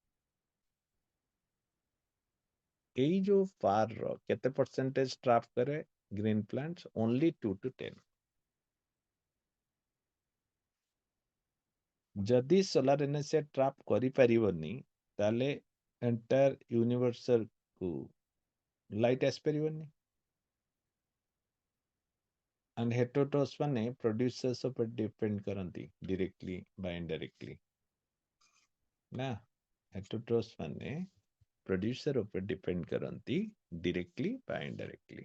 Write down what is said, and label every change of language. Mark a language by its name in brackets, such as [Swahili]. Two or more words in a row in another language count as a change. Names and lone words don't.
[Odia] ଏଇ ଯୋଉ ପାର ର କେତେ ପରସେଣ୍ଟେଜ ଟ୍ରାପ୍ କରେ [English] green plants? ଓନଲି 2 to 10. [Odia] ଯଦି [English] solar energy [Odia] ଟ୍ରାପ୍ କରିପାରିବନି ତାହେଲେ ଏଣ୍ଟାयर ୟୁନିଭର୍ସଲ କୁ ଲାଇଟ୍ ଆସିପାରିବନି. and heterotrophs ମାନେ producers ଉପରେ ଡିପେଣ୍ଡ କରନ୍ତି [English] directly by indirectly [Odia] ନା. heterotrophs ମାନେ producer ଉପରେ ଡିପେଣ୍ଡ କରନ୍ତି [English] directly by indirectly.